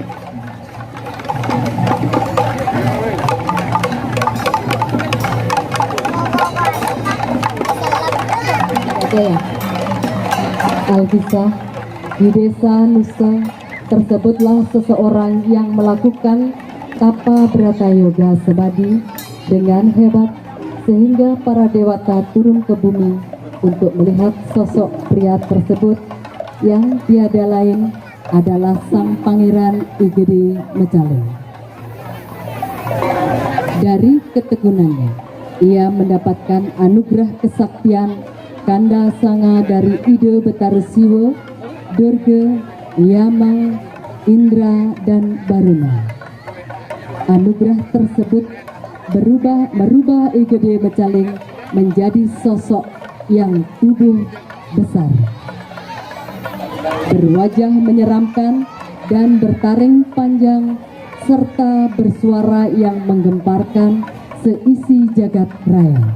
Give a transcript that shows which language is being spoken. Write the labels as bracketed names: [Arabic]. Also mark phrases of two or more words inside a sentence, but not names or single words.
[Indonesian] Alkisah, di desa Nusa tersebutlah seseorang yang melakukan tapa brata yoga semadi dengan hebat sehingga para dewata turun ke bumi untuk melihat sosok pria tersebut yang tiada lain adalah Sang Pangeran Igede Mecaling. Dari ketekunannya, ia mendapatkan anugerah kesaktian Kanda Sanga dari Ide Betara Siwa, Durga, Yama, Indra, dan Baruna. Anugerah tersebut merubah Igede Mecaling menjadi sosok yang tubuh besar, berwajah menyeramkan dan bertaring panjang, serta bersuara yang menggemparkan seisi jagat raya.